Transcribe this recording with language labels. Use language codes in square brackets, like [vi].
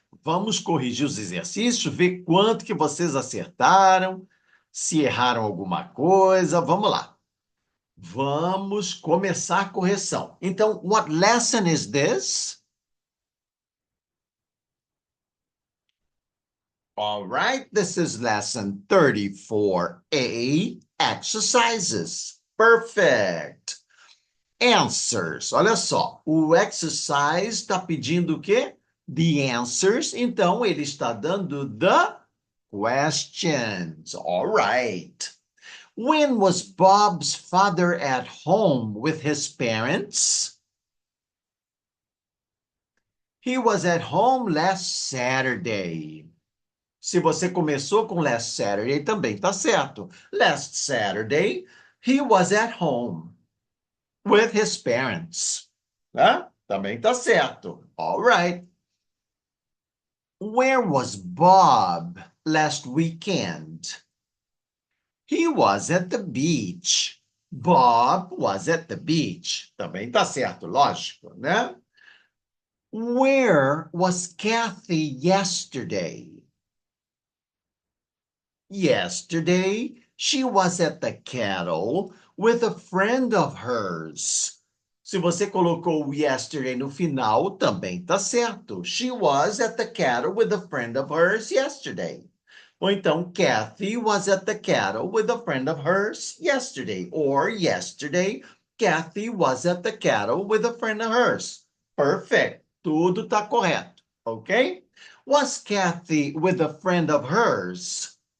[pt] Vamos corrigir os exercícios, ver quanto que vocês acertaram, se erraram alguma coisa. Vamos lá. Vamos começar a correção. [en] Então, what lesson is this? All right, this is lesson 34A, exercises. Perfect. Answers. [pt] Olha só, o exercise está pedindo o quê? [en] The answers. [pt] Então, ele está dando [en] the questions. All right. When was Bob's father at home with his parents? He was at home last Saturday. [pt] Se você começou com [en] last Saturday, [pt] também tá certo. [en] Last Saturday, he was at home with his parents. Né? [pt] Também tá certo. [en] All right. Where was Bob last weekend? He was at the beach. Bob was at the beach. [pt] Também tá certo, lógico, né? [en] Where was Kathy yesterday? Yesterday, she was at the cattle with a friend of hers. [pt] Se você colocou yesterday no final, também tá certo. [en] She was at the cattle with a friend of hers yesterday. Ou então, Kathy was at the cattle with a friend of hers yesterday. Or yesterday, Kathy was at the cattle with a friend of hers. Perfect. [pt] Tudo tá correto. [en] Okay? Was Kathy with a friend of hers?